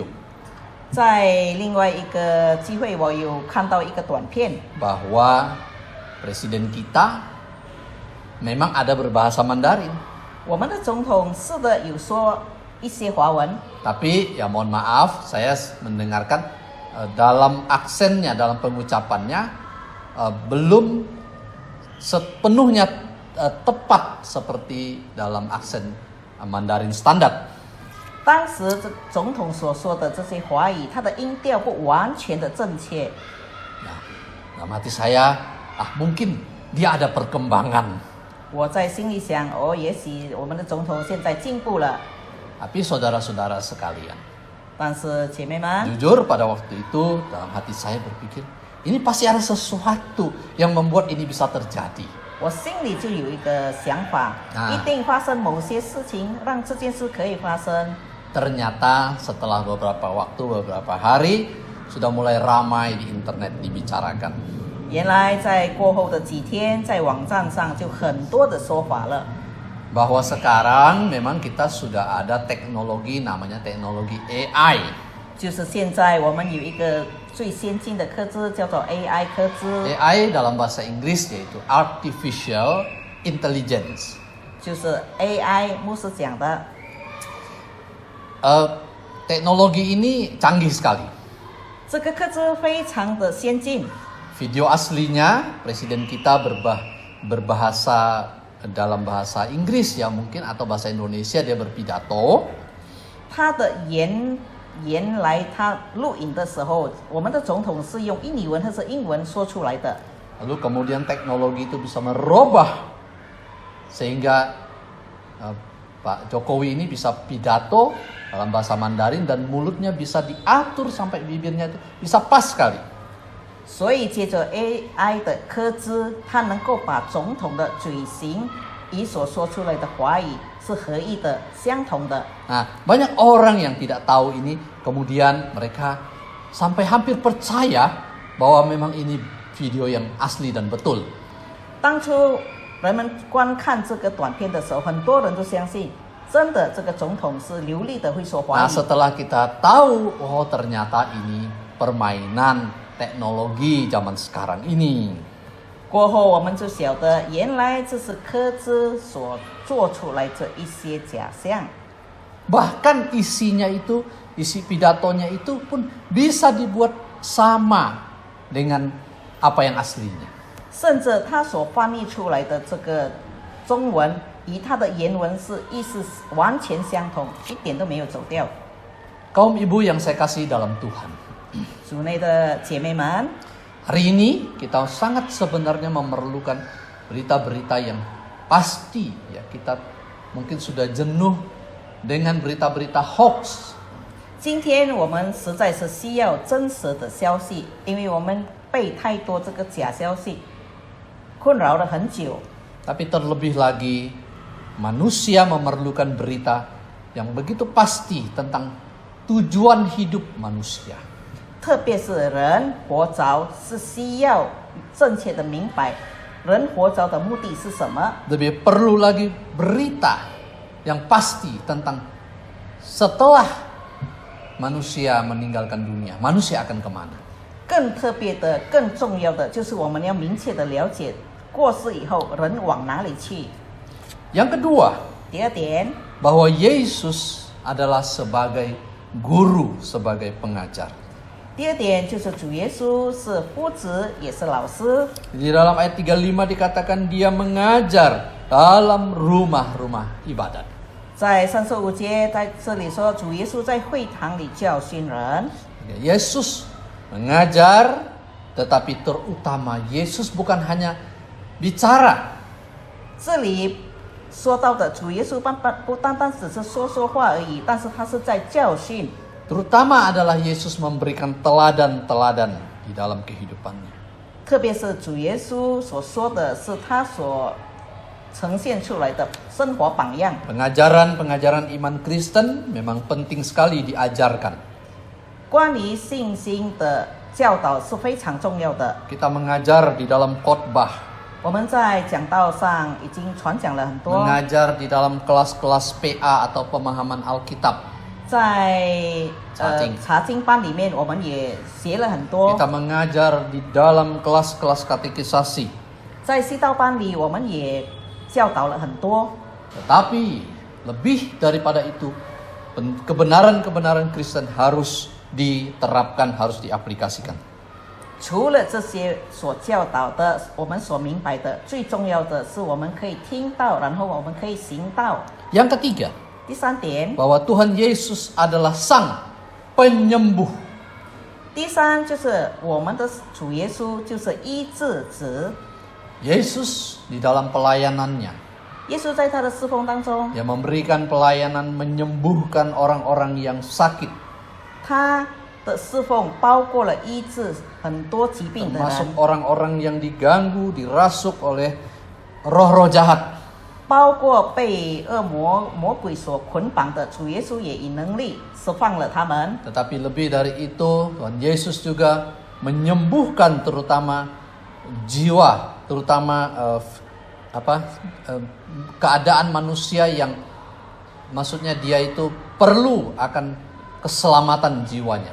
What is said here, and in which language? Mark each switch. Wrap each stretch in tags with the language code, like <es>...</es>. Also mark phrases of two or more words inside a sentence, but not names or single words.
<zh>在另外一个机会，我有看到一个短片，</zh> <id>bahwa presiden kita memang ada berbahasa Mandarin.</id> <zh>我们的总统是的有说一些华文，</zh> <id>Tapi ya mohon maaf, saya mendengarkan dalam aksennya, dalam pengucapannya belum sepenuhnya tepat seperti dalam aksen Mandarin standar.</id> <zh>当时这总统所说的这些华语，他的音调不完全的正确。</zh> <id>Nah, dalam hati saya, mungkin dia ada perkembangan.</id> <zh>我在心里想，哦，也许我们的总统现在进步了。</zh> <id>Tapi saudara-saudara sekalian,</id> <zh>但是姐妹们，</zh> <id>jujur pada waktu itu dalam hati saya berpikir, ini pasti ada sesuatu yang membuat ini bisa terjadi.</id> <zh>我心里就有一个想法，一定发生某些事情，让这件事可以发生。</zh> <id>Ternyata setelah beberapa waktu, beberapa hari, sudah mulai ramai di internet dibicarakan.</id> <zh>原来在过后的几天，在网站上就很多的说法了。</zh> <id>Bahwa sekarang memang kita sudah ada teknologi namanya teknologi AI.</id> <zh>就是现在我们有一个最先进的科技，叫做 AI 科技，</zh> <id>AI dalam bahasa Inggris yaitu</id> <en>Artificial Intelligence.</en> <zh>就是 AI 牧师讲的。</zh> <id>Teknologi ini canggih sekali.</id> <zh>这个科技非常的先进。</zh> <id>Video aslinya presiden kita berbahasa dalam bahasa Inggris ya mungkin atau bahasa Indonesia dia berpidato.</id> <zh>他的原来他录影的时候，我们的总统是用印尼文或是英文说出来的。</zh> <id>Lalu kemudian teknologi itu bisa merubah sehingga Pak Jokowi ini bisa pidato dalam bahasa Mandarin dan mulutnya bisa diatur sampai bibirnya itu bisa pas sekali.</id> <zh>所以借着 AI 的科技，它能够把总统的嘴型与所说出来的华语是合一的、相同的。</zh> <id>Nah, banyak orang yang tidak tahu ini, kemudian mereka sampai hampir percaya bahwa memang ini video yang asli dan betul.</id> <zh>当初人们观看这个短片的时候，很多人都相信，真的这个总统是流利的会说华</zh> <id>Nah,</id> <zh>语。</zh> <id>setelah kita tahu, oh ternyata ini permainan teknologi zaman sekarang ini.</id> <zh>过后我们就晓得，原来这是科技所做出来这一些假象，</zh> <id>Bahkan isinya itu, isi pidatonya itu pun bisa dibuat sama dengan apa yang aslinya.</id> <zh>甚至他所翻译出来的这个中文，与他的原文是意思完全相同，一点都没有走掉。</zh> <id>Kaum ibu yang saya kasih dalam Tuhan.</id> <zh>主内的姐妹们，</zh> <id>Hari ini kita sangat sebenarnya memerlukan berita-berita yang pasti. Ya, kita mungkin sudah jenuh dengan berita-berita hoax.</id> <zh>今天我们实在是需要真实的消息，因为我们被太多这个假消息困扰了很久。</zh> <id>Tapi terlebih lagi manusia memerlukan berita yang begitu pasti tentang tujuan hidup manusia.</id> <zh>特别是人活着是需要正确的明白人活着的目的是什么。</zh> <id>Lebih perlu lagi berita yang pasti tentang setelah manusia meninggalkan dunia, manusia akan kemana.</id> <zh>更特别的、更重要的就是我们要明确的了解过世以后人往哪里去。</zh> <id>Yang kedua,</id> <zh>第二点，</zh> <id>bahwa Yesus adalah sebagai guru, sebagai pengajar.</id> <zh>第二点就是主耶稣是夫子，也是老师。</zh> <id>Di dalam ayat 35 dikatakan dia mengajar dalam rumah-rumah ibadat.</id> <zh>在35节在这里说，主耶稣在会堂里教训人。</zh> <id>Yesus mengajar, tetapi terutama Yesus bukan hanya bicara.</id> <zh>这里说到的主耶稣不单单只是说话而已，但是他是在教训。</zh> <id>Terutama adalah Yesus memberikan teladan-teladan di dalam kehidupannya.</id> <zh>特别是主耶稣所说的是他所呈现出来的生活榜样。</zh> <id>Pengajaran-pengajaran iman Kristen memang penting sekali diajarkan.</id> <zh>关于信心的教导是非常重要的。</zh> <id>Kita mengajar di dalam khotbah,</id> <zh>我们在讲道上已经传讲了很多，</zh> <id>mengajar di dalam kelas-kelas PA atau pemahaman Alkitab.</id> <zh>在查经班里面我们也学了很多，</zh> <id>Kita mengajar di dalam kelas-kelas katekisasi.</id> <zh>在西道班里我们也教导了很多。</zh> <id>Tetapi lebih daripada itu, kebenaran-kebenaran Kristen harus diterapkan, harus diaplikasikan.</id> <zh>除了这些所教导的，我们所明白的，最重要的是我们可以听到，然后我们可以行道。</zh> <id>Yang ketiga,</id> <zh>第三点，</zh> <id>bahwa Tuhan Yesus adalah Sang Penyembuh.</id> <zh>第三就是我们的主耶稣就是医治者。</zh> <id>Yesus di dalam pelayanannya,</id> <zh>耶稣在他的侍奉当中，</zh> <id>yang memberikan pelayanan menyembuhkan orang-orang yang sakit,</id> <zh>他的侍奉包括了医治很多疾病的</zh> <id>termasuk</id> <zh>人，</zh> <id>orang-orang yang diganggu, dirasuk oleh roh-roh jahat.</id> <zh>包括被魔鬼所捆绑的，主耶稣也以能力释放了他们。</zh> <id>Tetapi lebih dari itu, Tuhan Yesus juga menyembuhkan terutama jiwa, terutama keadaan manusia yang maksudnya dia itu perlu akan keselamatan jiwanya.</id>